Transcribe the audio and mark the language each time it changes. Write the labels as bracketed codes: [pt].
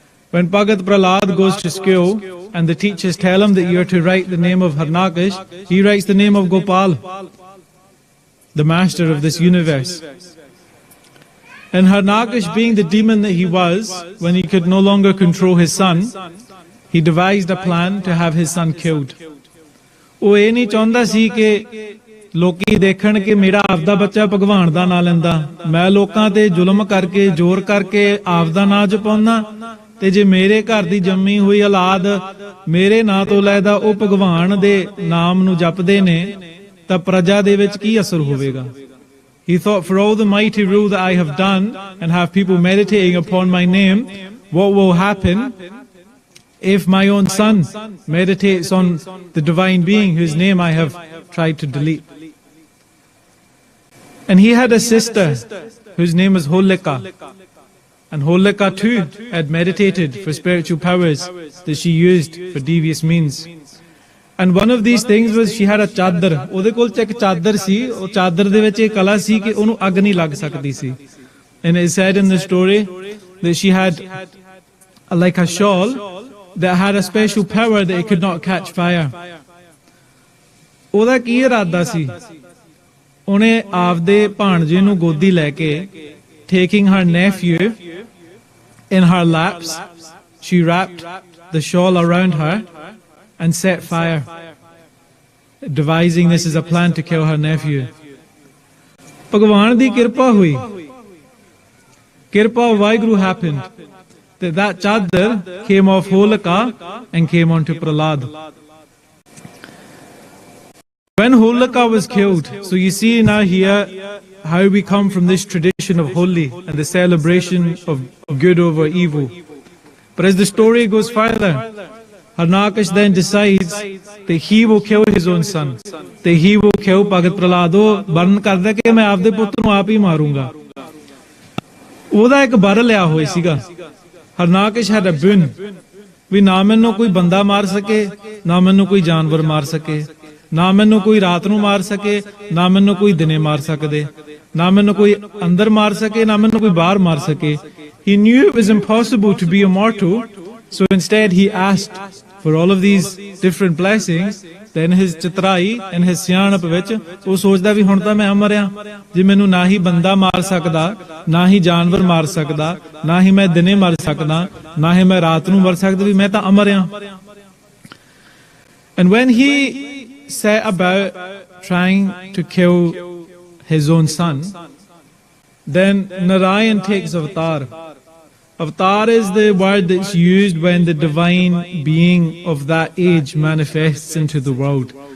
[en] When Bhagat Prahlad goes to school and the teachers tell him that you are to write the name of Harnakish, he writes the name of Gopal, the master of this universe. And Harnakish, being the demon that he was, when he could no longer control his son, he devised a plan to have his son killed. [pa] ਉਹ ਇਹ ਨਹੀਂ ਚਾਹੁੰਦਾ ਸੀ ਕਿ ਲੋਕੀ ਦੇਖਣ ਕਿ ਮੇਰਾ ਆਪਦਾ ਬੱਚਾ ਭਗਵਾਨ ਦਾ ਨਾਂ ਲੈਂਦਾ, ਮੈਂ ਲੋਕਾਂ ਤੇ ਜ਼ੁਲਮ ਕਰਕੇ ਜ਼ੋਰ ਕਰਕੇ ਆਪਦਾ ਨਾਂ ਜਪਾਉਂਦਾ, ਤੇ ਜੇ ਮੇਰੇ ਘਰ ਦੀ ਜੰਮੀ ਹੋਈ ਔਲਾਦ ਮੇਰੇ ਨਾਂ ਤੋਂ ਲੈਦਾ ਉਹ ਭਗਵਾਨ ਦੇ ਨਾਮ ਨੂੰ ਜਪਦੇ ਨੇ ਤਾਂ ਪ੍ਰਜਾ ਦੇ ਵਿੱਚ ਕੀ ਅਸਰ ਹੋਵੇਗਾ. [en] He thought, for all the mighty rule that I have done and have people meditating upon my name, what will happen if my own son meditates on the divine being whose name I have tried to delete? And he had a sister whose name was Holika. And Holika too had meditated for spiritual powers that she used for devious means. And one of these things was she had a chadar. [pa] ਉਹਦੇ ਕੋਲ ਇੱਕ ਚਾਦਰ ਸੀ, ਉਹ ਚਾਦਰ ਦੇ ਵਿੱਚ ਇਹ ਕਲਾ ਸੀ ਕਿ ਉਹਨੂੰ ਅੱਗ ਨਹੀਂ ਲੱਗ ਸਕਦੀ ਸੀ. [en] And it is said in the story that she had like a shawl that had a special power that it could not catch fire. [pa] ਉਹਦਾ ਕੀ ਇਰਾਦਾ ਸੀ? ਉਹਨੇ ਆਪਦੇ ਭਾਣਜੇ ਨੂੰ ਗੋਦੀ ਲੈ ਕੇ, [en] taking her nephew in her laps, she wrapped the shawl around her and set fire, devising this as a plan to kill her nephew. [pa] Bhagwan di kirpa hui. [en] Kirpa Vaheguru happened that chadar came off Holika and came onto Prahlad. When Holika was killed, so you see now here how we come from this tradition of Holi and the celebration of good over evil. But as the story goes further, Harnakish then decides that he will kill his own son, that he will kill Bhagat Prahlad. [pa] ਉਹ burn ਕਰਦਾ ਕਿ ਮੈਂ ਆਪਦੇ ਪੁੱਤ ਨੂੰ ਆਪ ਹੀ ਮਾਰੂੰਗਾ. ਉਹਦਾ ਇੱਕ ਬਰ ਲਿਆ ਹੋਇਆ ਸੀਗਾ. [en] Harnakish had a boon, [pa] ਵੀ ਨਾ ਮੈਨੂੰ ਕੋਈ ਬੰਦਾ ਮਾਰ ਸਕੇ, ਨਾ ਮੈਨੂੰ ਕੋਈ ਜਾਨਵਰ ਮਾਰ ਸਕੇ, ਨਾ ਮੈਨੂੰ ਕੋਈ ਰਾਤ ਨੂੰ ਮਾਰ ਸਕੇ, ਨਾ ਮੈਨੂੰ ਕੋਈ ਦਿਨੇ ਮਾਰ ਸਕਦੇ, ਨਾ ਮੈਨੂੰ ਕੋਈ ਅੰਦਰ ਮਾਰ ਸਕੇ, ਨਾ ਮੈਨੂੰ ਕੋਈ ਬਾਹਰ ਮਾਰ ਸਕੇ. [en] He knew it was impossible to be immortal, so instead he asked for all of these different blessings. Then his chitrai and his [pa] ਸਿਆਣਪ ਵਿੱਚ ਉਹ ਸੋਚਦਾ ਵੀ ਹੁਣ ਤਾਂ ਮੈਂ ਅਮਰ ਆ, ਜੇ ਮੈਨੂੰ ਨਾ ਹੀ ਬੰਦਾ ਮਾਰ ਸਕਦਾ, ਨਾ ਹੀ ਜਾਨਵਰ ਮਾਰ ਸਕਦਾ, ਨਾ ਹੀ ਮੈਂ ਦਿਨੇ ਮਰ ਸਕਦਾ, ਨਾ ਹੀ ਮੈਂ ਰਾਤ ਨੂੰ ਮਰ ਸਕਦਾ, ਵੀ ਮੈਂ ਤਾਂ ਅਮਰ ਆ. [en] And when he set about trying to kill his own son, then Narayan takes avatar. Avatar is the word that's used when the divine being of that age manifests into the world.